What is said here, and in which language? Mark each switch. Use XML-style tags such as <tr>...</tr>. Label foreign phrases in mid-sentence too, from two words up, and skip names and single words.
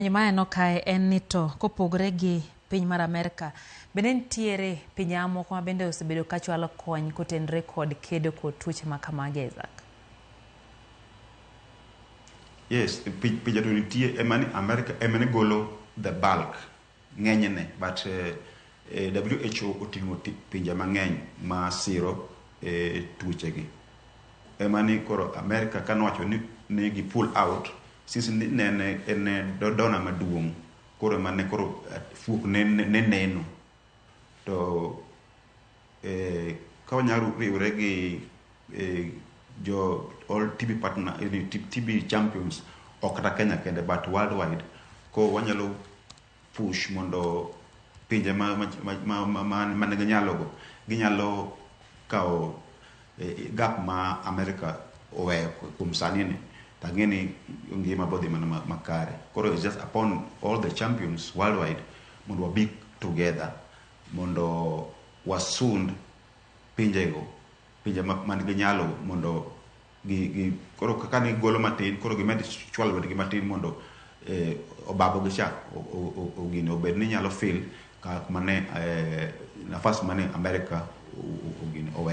<luo>Maneno kae en ni to kopogre gi piny mar Amerika bende nitiere pinje moko ma bende osebedo ka chwalo kony kotenre kod kedo kod tuoche ma kamage, Isaac. Yes, pinje to nitie emani Amerika emani golo</luo> <en>the bulk</en> <luo>ng'enyne, but WHO oting'o pinje mang'eny ma siro tuoche gi. Emani koro Amerika kanowacho ni gi</luo> <en>pull out</en> <luo>since en dona maduong' koro mane koro fuok ne neno to ka wanyalo riwre gi jo</luo> <en>all TB partner TB champions</en> <luo>ok kata Kenya kende</luo> <en>but worldwide</en> <luo>ko wanyalo push mondo pinje mane ginyalo kawo gap ma Amerika oweyo kuom sani ni tang'eni ngima bodhi mana makare. Koro</luo> <en>it's just upon all the champions worldwide</en> <luo>mondo wabi together mondo wasund pinje man gi nyalo mondo koro kaka ni golo matin koro gimed chwalo gi matin mondo obago gi cha ogino obed ni nyalo feel ka mane nafas mane Amerika ogino oweyo.</luo>